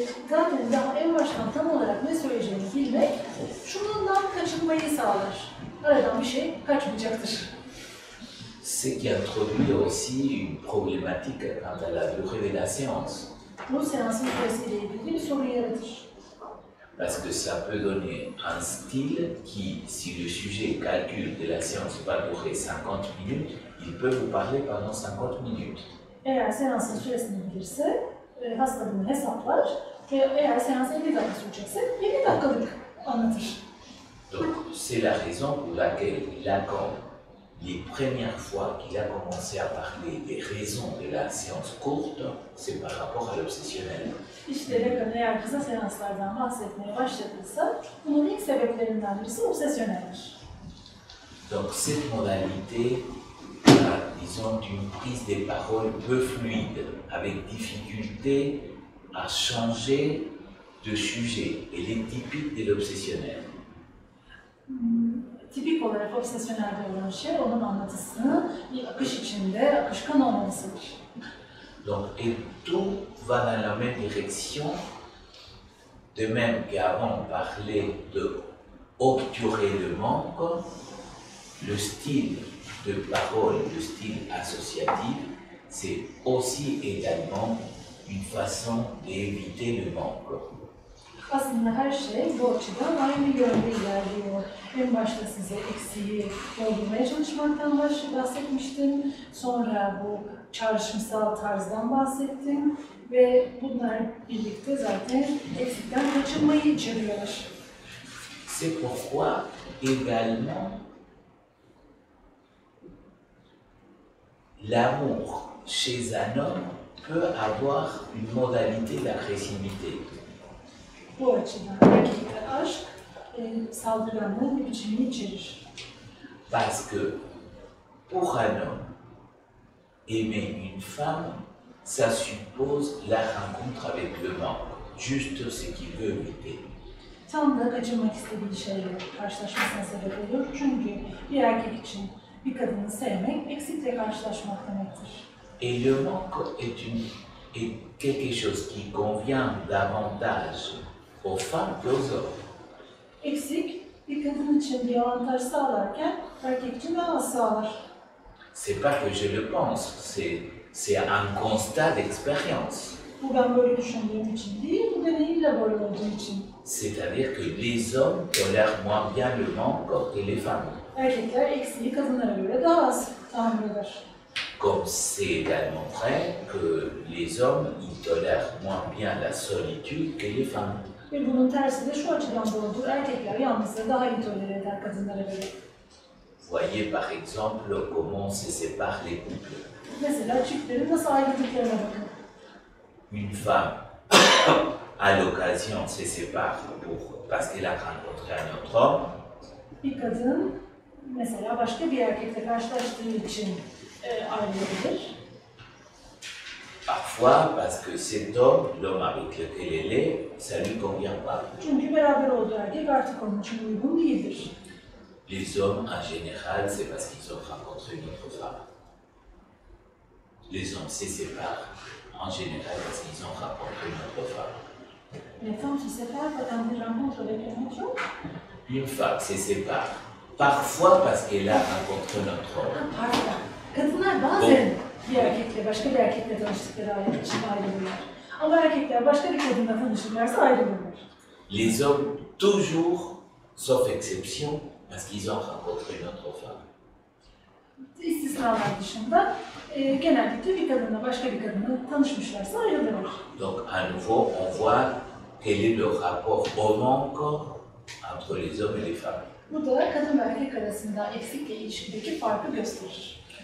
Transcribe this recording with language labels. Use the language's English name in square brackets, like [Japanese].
[Turkish] Zaten daha en baştan tam olarak ne söyleyeceğini bilmek, şundan kaçınmayı sağlar. Aradan bir şey kaçmayacaktır. [French] Ce qui introduit aussi une problématique quant à la durée de la séance. [Turkish] Bu seansın süresiyle ilgili bir sorun yaratır. [French] Parce que ça peut donner un style qui, si le sujet calcule que la séance va durer 50 minutes, il peut vous parler pendant 50 minutes. [Turkish] Eğer seansın süresini bilirse, hasta bunu hesaplar ve eğer seans 50 dakika sürecekse 50 dakikalık anlatır. [French] Donc, c'est la raison pour laquelle Lacan, les premières fois qu'il a commencé à parler des raisons de la séance courte, c'est par rapport à l'obsessionnel. [Turkish] İşte Lacan eğer kısa seanslardan bahsetmeye başladıysa, bunun ilk sebeplerinden birisi obsesyoneldir. [French] Donc, cette modalité, disons, d'une prise des paroles peu fluide, avec difficulté à changer de sujet. Elle est typique de l'obsessionnel. [Turkish] Tipik olarak obsesyonelde olan şey, onun anlatısının bir akış içinde, akışkan olmasıdır. [French] Donc, et tout va dans la même direction, de même qu'avant on parlait de obturer le manque, le style de parole, le style associatif, c'est aussi également une façon d'éviter le manque. [Turkish] Aslında her şey bu açıdan aynı yönde ilerliyor. En başta size eksiği doldurmaya çalışmaktan bahsetmiştim. Sonra bu çağrışımsal tarzdan bahsettim. Ve bunlar birlikte zaten eksikten kaçınmayı içeriyorlar. [French] C'est pourquoi également l'amour chez un homme peut avoir une modalité d'agressivité. [Turkish] Bu açıdan erkekte aşk saldırganlığın bir biçimini içerir. [French] Parce que pour un homme, aimer une femme, ça suppose la rencontre avec le manque, juste ce qu'il veut éviter. [Turkish] Tam da kaçınmak istediği şeyle karşılaşmasına sebep olur. Çünkü bir erkek için bir kadını sevmek eksikle karşılaşmak demektir. [French] Et le manque est quelque chose qui convient davantage aux femmes qu'aux hommes. [Turkish] Eksik bir kadın için bir avantaj sağlarken erkek için daha az sağlar. [French] C'est pas que je le pense, c'est un constat d'expérience. [Turkish] Bu ben böyle düşündüğüm için değil, bu deneyimle böyle olduğu için. [French] C'est-à-dire que les hommes tolèrent moins bien le manque que les femmes. [Turkish] Erkekler eksiği kadınlara göre daha az tahammül eder. [French] Comme c'est également vrai que les hommes ils tolèrent moins bien la solitude que les femmes. [Turkish] Ve bunun tersi de şu açıdan doğrudur. Erkekler yalnızlığı daha iyi tolere eder kadınlara göre. [French] Voyez par exemple comment se séparent les couples. [Turkish] Mesela çiftlerin nasıl ayrıldıklarına bakın. [French] Une femme, à l'occasion, se sépare parce qu'elle a rencontré un autre homme. [Turkish] Bir kadın mesela başka bir erkekle karşılaştığı için ayrılabilir. [French] Parfois, parce que cet homme, l'homme avec lequel elle est, ça ne lui convient pas. [Turkish] Çünkü beraber olduğu erkek artık onun için uygun değildir. [French] Les hommes, en général, c'est parce qu'ils ont rencontré une autre femme. Les hommes se séparent, en général, parce qu'ils ont rencontré une autre femme. Les femmes se séparent quand elles rencontrent avec un autre homme. Une femme se sépare, parfois parce qu'elle a rencontré un autre homme. Pardon. [Turkish] Kadınlar bazen bir erkekle, başka bir erkekle tanıştıkları için ayrılırlar. Ama erkekler başka bir kadınla tanışırlarsa ayrılırlar. [French] Les hommes, toujours, sauf exception, parce qu'ils ont rencontré une autre femme. [Turkish] İstisnalar dışında genellikle bir kadınla başka bir kadınla tanışmışlarsa ayrılırlar. [French] Donc, à nouveau, on voit quel est le rapport homme-corps entre les hommes et les femmes. [Turkish] Bu da kadın ve erkek arasında eksikle ilişkideki farkı gösterir.